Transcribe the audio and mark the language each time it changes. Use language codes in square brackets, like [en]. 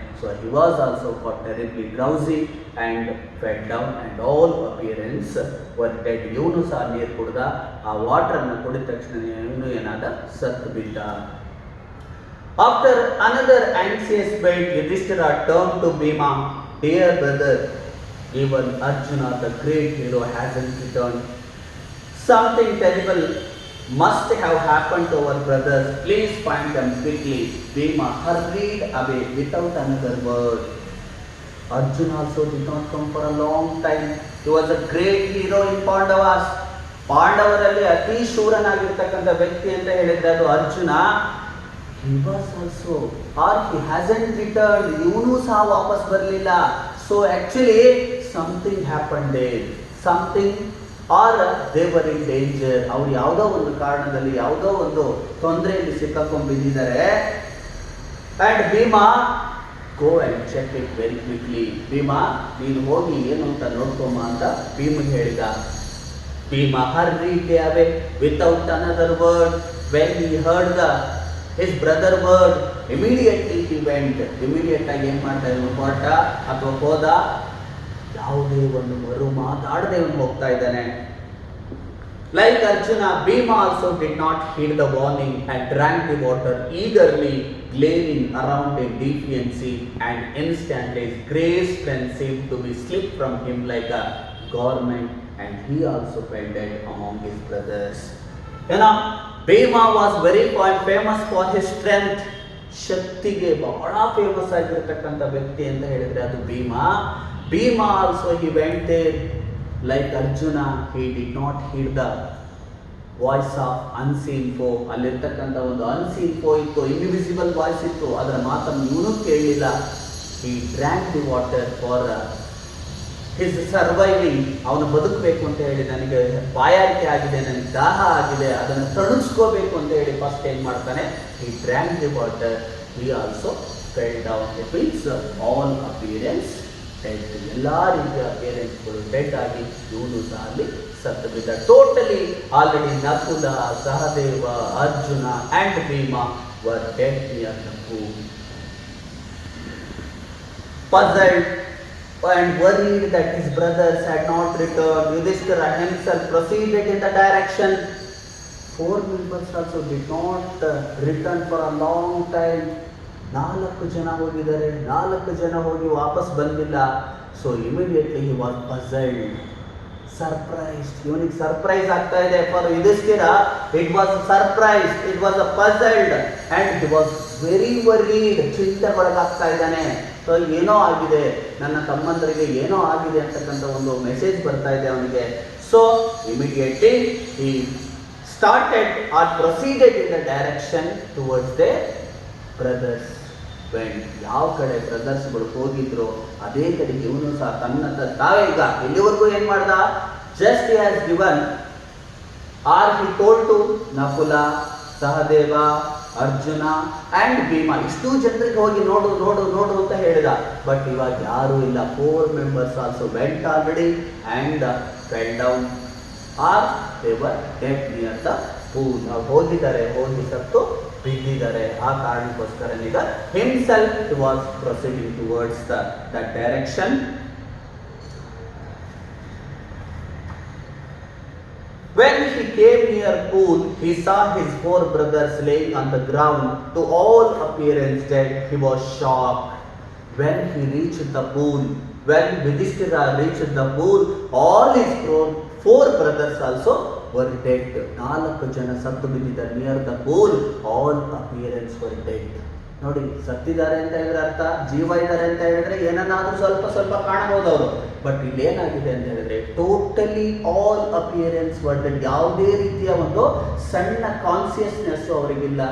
[en] So he was also got terribly drowsy and fell down and all appearance were dead. [kn] ಇವನು ಸಹ ನೀರು ಕುಡ್ದ, ಆ ವಾಟರ್ ಅನ್ನು ಕುಡಿದ ತಕ್ಷಣ ಇವನು ಏನಾದ, ಸತ್ತು ಬಿದ್ದ. [en] After another anxious wait, Yudhishthira turned to Bhima. Dear brother, even Arjuna, the great hero, hasn't returned. Something terrible must have happened to our brothers. Please find them quickly. Bhima hurried away without another word. Arjuna also did not come for a long time. He was a great hero in Pandavas. [kn] ಪಾಂಡವರಲ್ಲಿ ಅತಿ ಶೂರನಾಗಿರ್ತಕ್ಕಂಥ ವ್ಯಕ್ತಿ ಅಂತ ಹೇಳಿದ್ರೆ ಅದು Arjuna. [en] He was also, or he hasn't returned. [kn] ಇವನು ಸಹ ವಾಪಸ್ ಬರಲಿಲ್ಲ. [en] So actually something happened there. Something or they were in danger. [kn] ಅವರು ಯಾವುದೋ ಒಂದು ಕಾರಣದಲ್ಲಿ ಯಾವುದೋ ಒಂದು ತೊಂದರೆಯಲ್ಲಿ ಸಿಕ್ಕಾಕೊಂಡು ಬಿದ್ದಿದ್ದಾರೆ. [en] And Bhima, go and check it very quickly. [kn] Bhima, ನೀನು ಹೋಗಿ ಏನು ಅಂತ ನೋಡ್ಕೊಂಬ ಅಂತ ಭೀಮನಿಗೆ ಹೇಳಿದ. [en] Bhima hurried away without another word. When he heard his brother word, immediately he went. [kn] Immediate ಆಗಿ ಏನು ಮಾಡ್ತಾ ಇದ್ದಾನೆ, ಹೊರಟ ಅಥವಾ ಹೋದ, ಯಾವುದೇ ಒಂದು ಮರು ಮಾತಾಡದೆ ಅವನು ಹೋಗ್ತಾ ಇದ್ದಾನೆ. [en] Like Arjuna, Bhima also did not heed the warning and drank the water eagerly, glaring around in defiancy, and instantly his great strength seemed to be slipped from him like a garment, and he also fell dead among his brothers. Bhima was very famous for his strength. [kn] ಶಕ್ತಿಗೆ ಬಹಳ famous ಆಗಿರತಕ್ಕಂಥ ವ್ಯಕ್ತಿ ಅಂತ ಹೇಳಿದ್ರೆ ಅದು Bima. [en] Bhima also he went there like Arjuna. He did not hear the voice of unseen foe. [kn] ಅಲ್ಲಿರ್ತಕ್ಕಂಥ ಒಂದು [en] unseen foe [kn] ಇತ್ತು, ಇನ್ವಿಸಿಬಲ್ ವಾಯ್ಸ್ ಇತ್ತು, ಅದರ ಮಾತನ್ನು ಇವನು ಕೇಳಲಿಲ್ಲ. [en] He drank the water for his surviving. [kn] ಅವನು ಬದುಕಬೇಕು ಅಂತ ಹೇಳಿ, ನನಗೆ ಬಾಯಾರಿಕೆ ಆಗಿದೆ, ನನಗೆ ದಾಹ ಆಗಿದೆ, ಅದನ್ನು ತಣಿಸ್ಕೋಬೇಕು ಅಂತ ಹೇಳಿ ಫಸ್ಟ್ ಏನು ಮಾಡ್ತಾನೆ, [en] he drank the water. He also fell down. It means all appearance dead. [kn] ಎಲ್ಲ ರೀತಿಯ ಅಪಿಯರೆನ್ಸ್ಗಳು ಡೆಡ್ ಆಗಿ ಇವನು ಸಹ ಅಲ್ಲಿ ಸತ್ತು ಬಿದ್ದ. [en] Totally already Nakula, Sahadeva, Arjuna and Bhima were dead near the pool. Puzzled and worried that his brothers had not returned, Yudhishthira himself proceeded in the direction. Four members also did not return for a long time. [kn] 4 ಜನ ಹೋಗಿದ್ದಾರೆ, 4 ಜನ ಹೋಗಿ ವಾಪಸ್ ಬಂದಿಲ್ಲ. [en] So immediately he was puzzled, surprised. [kn] ಇವನಿಗೆ surprise ಆಗ್ತಾ ಇದೆ. [en] For Yudhishthira it was a surprise, it was a puzzled, and he was very worried. [kn] ಚಿಂತೆಗೊಳಗಾಗ್ತಾ ಇದ್ದಾನೆ. ಸೊ ಏನೋ ಆಗಿದೆ, ನನ್ನ ತಮ್ಮಂದರಿಗೆ ಏನೋ ಆಗಿದೆ ಅಂತಕ್ಕಂಥ ಒಂದು ಮೆಸೇಜ್ ಬರ್ತಾ ಇದೆ ಅವನಿಗೆ. [en] So immediately he started or proceeded in the direction towards the brothers went. [kn] ಯಾವ ಕಡೆ ಬ್ರದರ್ಸ್ಗಳು ಹೋಗಿದ್ರು ಅದೇ ಕಡೆಗೆ ಇವನು ಸಹ ತನ್ನ ತಾವೇ ಈಗ ಎಲ್ಲಿವರೆಗೂ ಏನ್ ಮಾಡ್ದ, [en] just he has given or he told to [kn] Nakula, Sahadeva, Arjuna and Bhima, ಇಷ್ಟು ಜನರಿಗೆ ಹೋಗಿ ನೋಡು ನೋಡು ನೋಡು ಅಂತ ಹೇಳಿದ. [en] but [kn] ಇವಾಗ ಯಾರು ಇಲ್ಲ. [en] 4 members also went already and fell down or they were dead near the pool. [kn] ಅವ್ರು ಹೋಗಿದ್ದಾರೆ, ಹೋಗಿ ಸತ್ತು ಬಿದ್ದಿದ್ದಾರೆ. ಆ ಕಾರಣಕ್ಕೋಸ್ಕರ ಈಗ [en] Himself he was proceeding towards the direction. When he came near pool, he saw his 4 brothers laying on the ground, to all appearance dead. He was shocked. When he reached the pool, when Yudhishthira reached the pool, all his 4 brothers also were dead. [kn] 4 ಜನ ಸತ್ತು ಬಿದ್ದಿದ್ದಾರೆ [en] Near the pool. All appearance were dead. [kn] ನೋಡಿ, ಸತ್ತಿದ್ದಾರೆ ಅಂತ ಹೇಳಿದ್ರೆ ಅರ್ಥ ಜೀವ ಇದ್ದಾರೆ ಅಂತ ಹೇಳಿದ್ರೆ ಏನನ್ನಾದ್ರೂ ಸ್ವಲ್ಪ ಸ್ವಲ್ಪ ಕಾಣಬಹುದು ಅವರು. [en] but [kn] ಇಲ್ಲಿ ಏನಾಗಿದೆ ಅಂತ ಹೇಳಿದ್ರೆ [en] Totally all appearance were dead. [kn] ಯಾವುದೇ ರೀತಿಯ ಒಂದು ಸಣ್ಣ ಕಾನ್ಸಿಯಸ್ನೆಸ್ ಅವರಿಗಿಲ್ಲ.